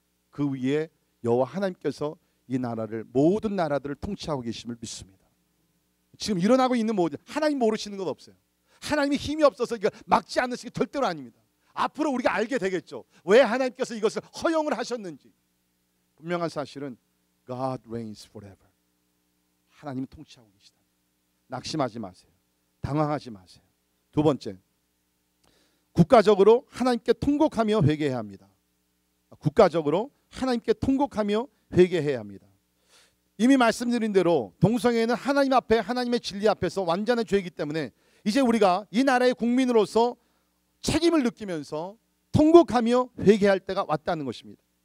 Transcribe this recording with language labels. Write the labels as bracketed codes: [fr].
[ko] 그 위에 여호와 하나님께서 이 나라를, 모든 나라들을 통치하고 계심을 믿습니다. 지금 일어나고 있는 모든, 하나님 모르시는 건 없어요. 하나님이 힘이 없어서 이거 막지 않는 것이 절대로 아닙니다. 앞으로 우리가 알게 되겠죠. 왜 하나님께서 이것을 허용을 하셨는지. 분명한 사실은 [en] God reigns forever. [ko] 하나님이 통치하고 계시다. 낙심하지 마세요. 당황하지 마세요. 두 번째, 국가적으로 하나님께 통곡하며 회개해야 합니다. 국가적으로 하나님께 통곡하며 회개해야 합니다. 이미 말씀드린 대로 동성애는 하나님 앞에, 하나님의 진리 앞에서 완전한 죄이기 때문에 이제 우리가 이 나라의 국민으로서 책임을 느끼면서 통곡하며 회개할 때가 왔다는 것입니다.